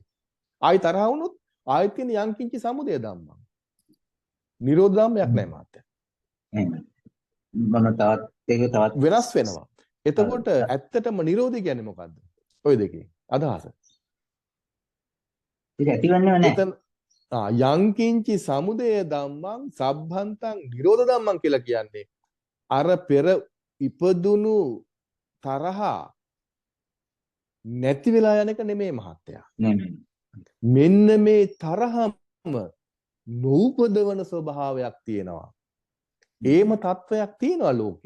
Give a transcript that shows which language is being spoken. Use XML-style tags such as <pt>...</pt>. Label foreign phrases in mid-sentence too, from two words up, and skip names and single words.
<si>ආයි තරහ වුණොත් ආයෙත් තියෙන</si> <pi>යංකින්චි සමුදය ධම්මං.</pi> <si>නිරෝධ ධම්මයක් නැහැ මහත්තයා. එහෙම. මම තවත් වෙනස් වෙනවා. එතකොට ඇත්තටම නිරෝධය කියන්නේ මොකද්ද? ඔය දෙකේ අදහස. ඒක ඇතිවන්නේම නැහැ.</si> <pi>යංකින්චි සමුදය ධම්මං සබ්බන්තං නිරෝධ ධම්මං</pi> <si>කියලා කියන්නේ අර පෙර ඉපදුණු තරහ නැති වෙලා යන එක නෙමෙයි මහත්තයා. නෙමෙයි. මෙන්න මේ තරහම නූපදවන ස්වභාවයක් තියෙනවා. ඒම තත්වයක් තියෙනවා ලෝකේ.</si>